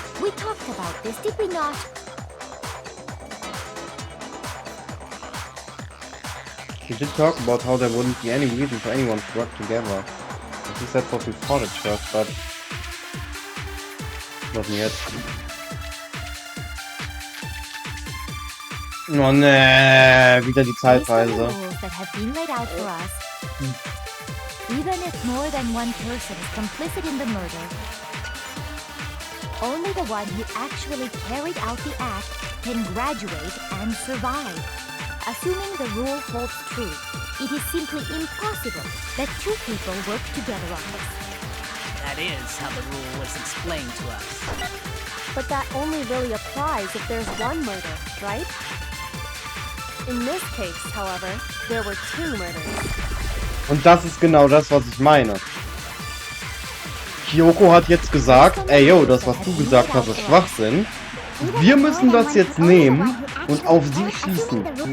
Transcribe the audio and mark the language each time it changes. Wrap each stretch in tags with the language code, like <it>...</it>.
<en>We talked about this, did we not? We did talk about how there wouldn't be any reason for anyone to work together. At least that's what we thought at first, but not yet.</en> <de>Oh ne, wieder die Zeitreise.</de> <en>That have been laid out for us. Even if more than one person is complicit in the murder, only the one who actually carried out the act can graduate and survive. Assuming the rule holds true, it is simply impossible that two people work together on this. That is how the rule was explained to us. But that only really applies if there's one murder, right? In this case, however, there were two murders.</en> <de>Und das ist genau das, was ich meine. Kyoko hat jetzt gesagt, ey yo, das was du gesagt hast, ist Schwachsinn. Wir müssen das jetzt nehmen und auf sie schießen.</de>